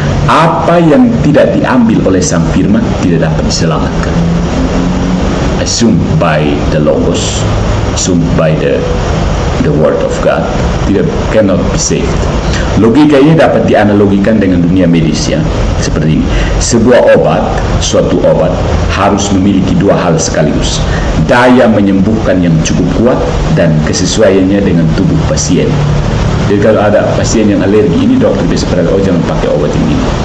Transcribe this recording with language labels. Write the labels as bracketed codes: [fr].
[id] Apa yang tidak diambil oleh sang firman tidak dapat diselamatkan. [en] Assumed by the Logos, assumed by the word of God, cannot be saved. [id] Logika ini dapat dianalogikan dengan dunia medis ya, seperti ini. Suatu obat harus memiliki dua hal sekaligus: daya menyembuhkan yang cukup kuat dan kesesuaiannya dengan tubuh pasien. Jadi kalau ada pasien yang alergi ini, dokter bisa berkata, jangan pakai obat ini.